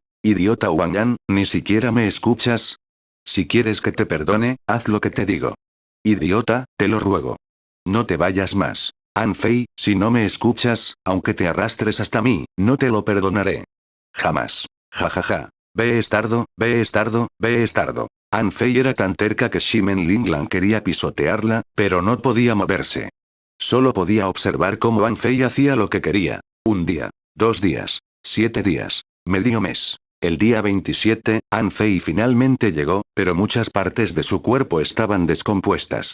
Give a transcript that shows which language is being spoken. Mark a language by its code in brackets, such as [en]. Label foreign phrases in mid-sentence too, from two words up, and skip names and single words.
[es] Idiota Wang Yan, ¿ni siquiera me escuchas? Si quieres que te perdone, haz lo que te digo. Idiota, te lo ruego. No te vayas más. Anfei, si no me escuchas, aunque te arrastres hasta mí, no te lo perdonaré. Jamás. Ja ja ja. Ve estardo, ve estardo, ve estardo. Anfei era tan terca que Shimen Linglan quería pisotearla, pero no podía moverse. Solo podía observar cómo Anfei hacía lo que quería. 1 día, 2 días, 7 días, medio mes. El día 27, Anfei finalmente llegó, pero muchas partes de su cuerpo estaban descompuestas.